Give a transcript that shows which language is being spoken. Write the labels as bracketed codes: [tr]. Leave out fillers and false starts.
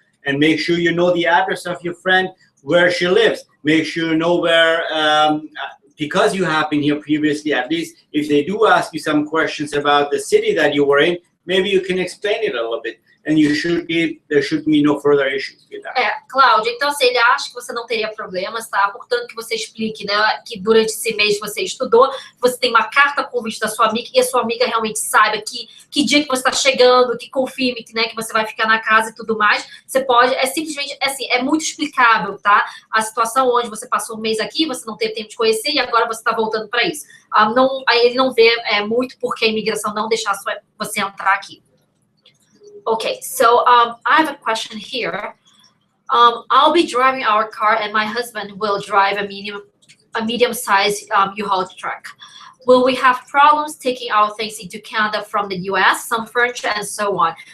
[en] And make sure you know the address of your friend, where she lives. Make sure you know where, because you have been here previously, at least if they do ask you some questions about the city that you were in, maybe you can explain it a little bit. And there should be no further issues with that. [pt] Cláudia, então se ele acha que você não teria problemas, tá? Portanto, que você explique, né, que durante esse mês você estudou, você tem uma carta convite da sua amiga e a sua amiga realmente saiba que dia que você está chegando, que confirme que, né, que você vai ficar na casa e tudo mais. Você pode, simplesmente, assim, é muito explicável, tá? A situação onde você passou um mês aqui, você não teve tempo de conhecer e agora você está voltando para isso. Aí ele não vê muito porque a imigração não deixar você entrar aqui. [en] Okay, so I have a question here. I'll be driving our car, and my husband will drive a medium-sized U-Haul truck. Will we have problems taking our things into Canada from the U.S., some furniture, and so on?